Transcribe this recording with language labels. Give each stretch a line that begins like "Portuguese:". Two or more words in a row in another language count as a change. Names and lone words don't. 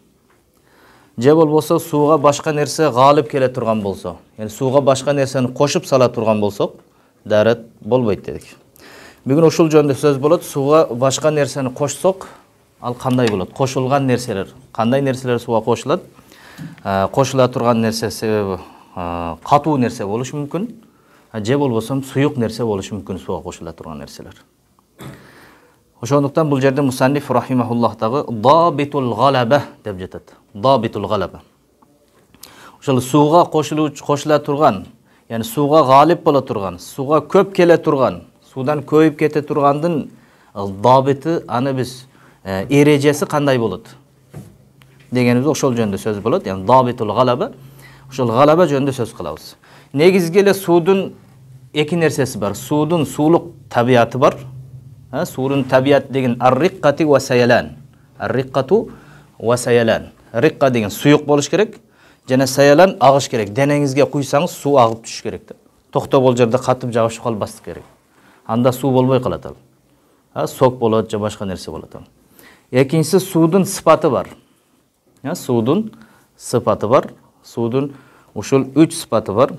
Kyrgyz: Же болбосо сууга башка нерсе галип келе турган болсо, яни сууга башка нерсени кошуп сала турган болсок, дарат болбойт дедик. Бүгүн ушул жөнүндө сөз болот. Сууга башка нерсени кошсок, ал кандай болот? Кошулган нерселер. Кандай нерселер сууга кошулат? Кошула турган нерсе себеби катуу нерсе болушу мүмкүн. Же болбосом суюк нерсе болушу мүмкүн сууга кошула турган нерселер. Ошондуктан бул жерде мусанниф рахимахуллах дагы
Arabic: ضابط الغلبة
Kyrgyz: dep жатат.
Arabic: ضابط الغلبة.
Kyrgyz: Ошол сууга кошула турган, яни сууга галип бола турган, сууга көп келе турган, суудан көйүп кете тургандын dabiti аны биз эрежеси кандай болот дегенибиз ошол жөнүндө сөз болот. Yani
Arabic: ضابط الغلبة,
Kyrgyz: ошол галаба жөнүндө сөз кылабыз. Негизги эле суудун эки нерсеси бар. Суудун суулук табиаты бар. Суудун табиаты деген
Arabic: الرقة والسيلان. الرقة والسيلان.
Kyrgyz: Riqqa деген суюк болуш керек, жана sayalan агыш керек. Денеңизге куйсаңыз суу агып түшүш керек да. Токто бул жерде катып жабышып калбастык керек. Анда суу болбой калат ал. Сок болот же башка нерсе болот ал. Экинчиси суудун сыпаты бар. Суудун сыпаты бар. Суудун ушул 3 сыпаты бар.